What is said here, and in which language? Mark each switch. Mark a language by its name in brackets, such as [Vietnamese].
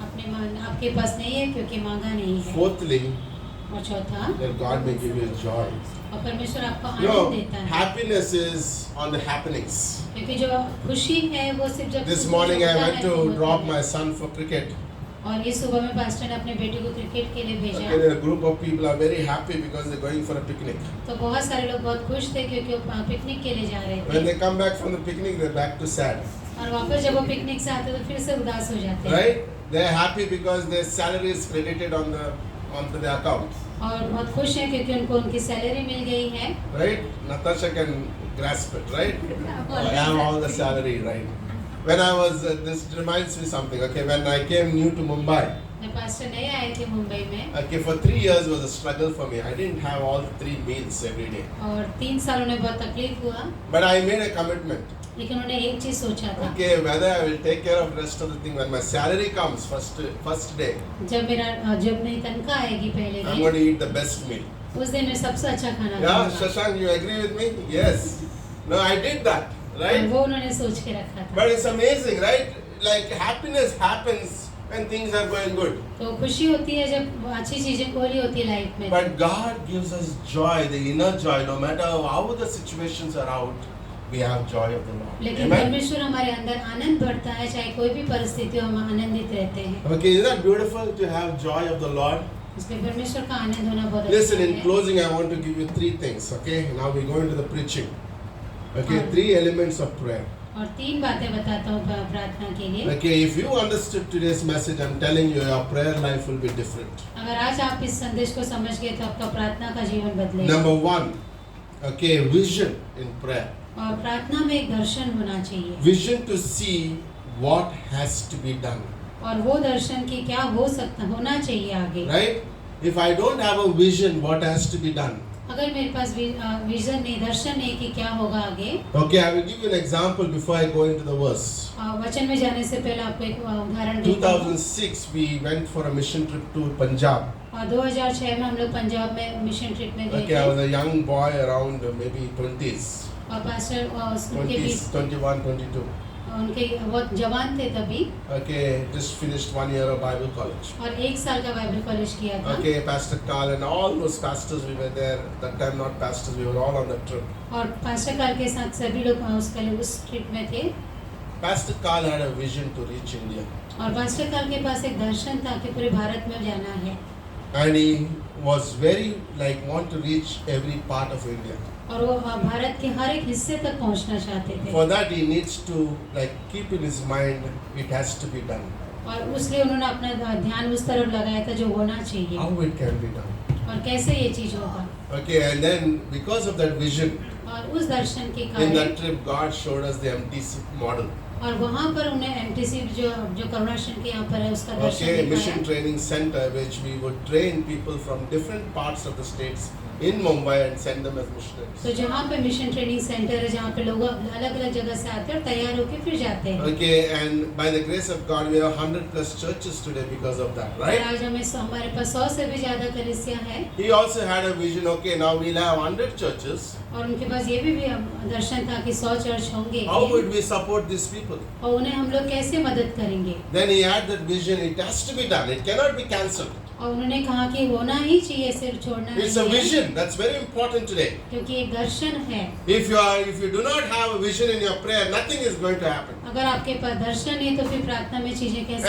[Hindi] आपके पास नहीं है क्योंकि मांगा नहीं है। [English] Fourthly, [Hindi] और चौथा [English] that God may give you joy. [Hindi] और परमेश्वर आपको [English] You know, [Hindi] आनंद देता है [English] happiness is on the happenings. [Hindi] क्योंकि जो खुशी है वो सिर्फ जब [English] This [Hindi] कुछ [English] morning I [Hindi] होता [English] went [Hindi] है [English] to [Hindi] तो होता [English] drop [Hindi] है। [English] my son for cricket. [Hindi] और ये सुबह में पास्टर ने अपने बेटे को क्रिकेट के लिए भेजा। [English] Okay, a group of people are very happy because they're going for a picnic. [Hindi] तो बहुत सारे लोग बहुत खुश थे क्योंकि वो पिकनिक के लिए जा रहे [English] When [Hindi] थे [English] they come back from the picnic, they're back to sad. [Hindi] और वापस जब वो पिकनिक से आते तो फिर से उदास हो जाते हैं। [English] Right? They're happy because their salary is credited onto their account. [Hindi] और बहुत खुश हैं क्योंकि उनको उनकी सैलरी मिल गई है। [English] Right? Natasha can grasp it, right? I have all the salary, right? When I was, this reminds me something. Okay, when I came new to Mumbai, [Hindi] मैं पास्टर नए आए थे मुंबई में [English] okay, for 3 years was a struggle for me. I didn't have all 3 meals every day. [Hindi] और 3 सालों में बहुत तकलीफ हुआ, [English] But I made a commitment. [Hindi] लेकिन उन्होंने एक चीज सोचा था। [English] Okay, whether I will take care of the rest of the thing when my salary comes first day, [Hindi] जब मेरी तनख्वाह आएगी पहले [English] I'm [Hindi] दिन, [English] going to eat the best meal. [Hindi] उस दिन मैं सबसे अच्छा खाना [English] Yeah, [Hindi] खाऊंगा। [English] Shashank, you agree with me? Yes. No, I did that, [Hindi] और [English] right? [Hindi] वो उन्होंने सोच के रखा था। [English] But it's amazing, right? Like happiness happens when things are going good. [Hindi] तो खुशी होती है जब अच्छी चीजें हो रही होती है लाइफ में। [English] But God gives us joy, the inner joy, no matter how the situations are out, we have joy of the Lord. [Hindi] लेकिन [English] Amen? [Hindi] परमेश्वर हमारे अंदर आनंद बढ़ता है, चाहे कोई भी परिस्थिति हो हम आनंदित रहते हैं। [English] Okay, isn't that beautiful to have joy of the Lord? [Hindi] इसलिए परमेश्वर का आनंद होना बहुत [English] Listen, [Hindi] अच्छा [English] in [Hindi] है। [English] closing, I want to give you 3 things. Okay, now we go into the preaching. Okay, [Hindi] हाँ। [English] 3 elements of prayer. [Hindi] और 3 बातें बताता हूँ प्रार्थना के लिए। [English] Okay, if you understood today's message, I'm telling you, your prayer life will be different. [Hindi] अगर आज आप इस संदेश को समझ गए तो आपका प्रार्थना का जीवन बदलेगा। [English] Number 1, okay, vision in prayer. [Hindi] और प्रार्थना में एक दर्शन होना चाहिए, [English] Vision to see what has to be done. [Hindi] और वो दर्शन की क्या होना चाहिए आगे। [English] Right? If I don't have a vision, what has to be done? [Hindi] अगर मेरे पास विजन नहीं, दर्शन नहीं कि क्या होगा आगे। [English] Okay, I will give you an example before I go into the verse. [Hindi] वचन में जाने से पहले आपको एक उदाहरण देता हूँ। [English] 2006, we went for a mission trip to Punjab. [Hindi] और 2006 में हम लोग पंजाब में मिशन ट्रिप में गए [English] Okay, I [Hindi] थे। [English] was a young boy around maybe 20s, [Hindi] और पास्टर उनके [English] 20s, [Hindi] बीच [English] 21, 22. [Hindi] उनके बहुत जवान थे तभी, [English] Okay, just finished 1 year of Bible college. [Hindi] और 1 साल का बाइबल कॉलेज किया था। [English] Okay, Pastor Carl and all those pastors, we were there. That time not pastors, we were all on the trip. [Hindi] और पास्टर कार्ल के साथ सभी लोग उस ट्रिप में थे। [English] Pastor Carl had a vision to reach India. [Hindi] और pastor Karl के पास एक दर्शन था कि पूरे भारत में जाना है, [English] And he was very want to reach every part of India. [Hindi] और वो भारत के हर एक हिस्से तक पहुंचना चाहते थे। [English] For that he needs to like keep in his mind it has to be done. [Hindi] और उसलिए उन्होंने अपना ध्यान उस तरफ लगाया था जो होना चाहिए [English] How it can be done. [Hindi] और कैसे ये चीज होगा। [English] Okay, and then because of that vision, [Hindi] और उस दर्शन के [English] in [Hindi] कारण [English] that trip God showed us the MTC model. [Hindi] और वहाँ पर उन्हें एमटीसी जो करुणाश्रम के यहाँ पर है उसका दर्शन [English] Okay, [Hindi] दिखाया। [English] mission training center which we would train people from different parts of the states in Mumbai and send them as missionaries. [Hindi] तो जहाँ पे मिशन ट्रेनिंग सेंटर है जहाँ पे लोग अलग अलग जगह से आते हैं और तैयार होकर फिर जाते हैं। [English] Okay, and by the grace of God, we have 100 plus churches today because of that, [Hindi] और [English] right? [Hindi] आज हमारे पास 100 से भी ज्यादा कलीसिया है [English] He also had a vision. Okay, now we'll have 100 churches. [Hindi] और उनके पास ये भी दर्शन था कि 100 चर्च होंगे [English] How would we support these people? [Hindi] और उन्हें हम लोग कैसे मदद करेंगे। [English] Then he had that vision. It has to be done. It cannot be cancelled. [Hindi] और उन्होंने कहा कि होना ही चाहिए, सिर्फ छोड़ना [English] It's a [Hindi] नहीं है, [English] vision. That's very important today. [Hindi] क्योंकि एक दर्शन है। [English] If you do not have a vision in your prayer, nothing is going to happen. [Hindi] अगर आपके पास दर्शन नहीं तो फिर प्रार्थना में चीजें कैसे